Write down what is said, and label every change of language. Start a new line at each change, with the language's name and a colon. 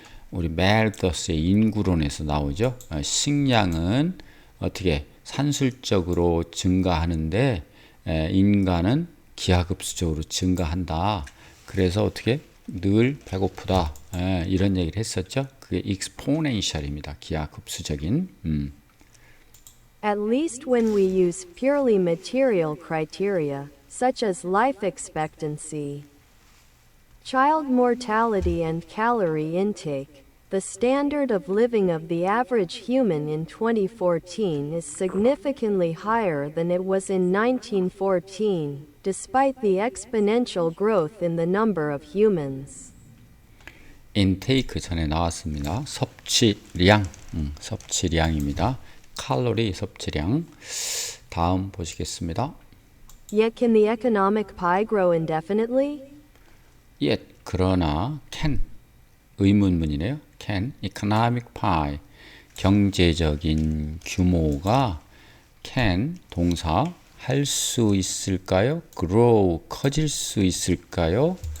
Korean: 우리 멜더스의 인구론에서 나오죠. 식량은 어떻게 산술적으로 증가하는데 인간은 기하급수적으로 증가한다. 그래서 어떻게 늘 배고프다. 이런 얘기를 했었죠. 그게 exponential입니다. 기하급수적인.
English: At least when we use purely material criteria, such as life expectancy, child mortality, and calorie intake, the standard of living of the average human in 2014 is significantly higher than it was in 1914, despite the exponential growth in the number of humans.
Korean: 인테이크 전에 나왔습니다. 섭취량, 섭취량입니다. 칼로리 섭취량. 다음 보시겠습니다.
English: Yet can the economic pie grow indefinitely? Yet,
Korean: 그러나,
English: can,
Korean: 의문문이네요.
English: Can, economic pie,
Korean: 경제적인 규모가
English: can,
Korean: 동사, 할 수 있을까요? grow, 커질 수 있을까요?